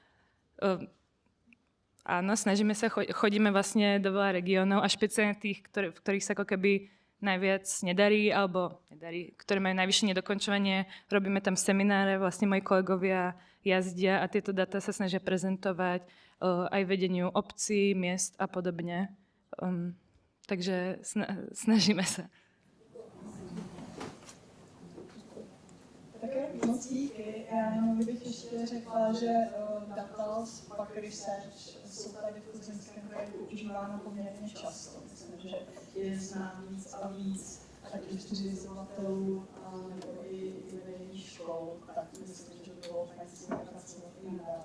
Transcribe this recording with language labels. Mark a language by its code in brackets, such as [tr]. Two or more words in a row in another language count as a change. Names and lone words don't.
[sk] Áno, snažíme sa, chodíme vlastne do veľa regiónov a špeciálne tých, v ktorých sa ako keby najviac nedarí, ktoré majú najvyššie nedokončovanie. Robíme tam semináre, vlastne moji kolegovia jazdia a tieto dáta sa snažia prezentovať aj vedeniu obcí, miest a podobne. Takže snažíme sa. [cs] Také moc díky. Já jenom bych ještě řekla, že data z Fuck Research jsou tady v Plzeňském kraji používána poměrně často. Myslím, že je znám víc a víc, ať už zřizovatelů nebo i vedení škol, tak myslím, že bylo fajn s nimi pracovat i nadále.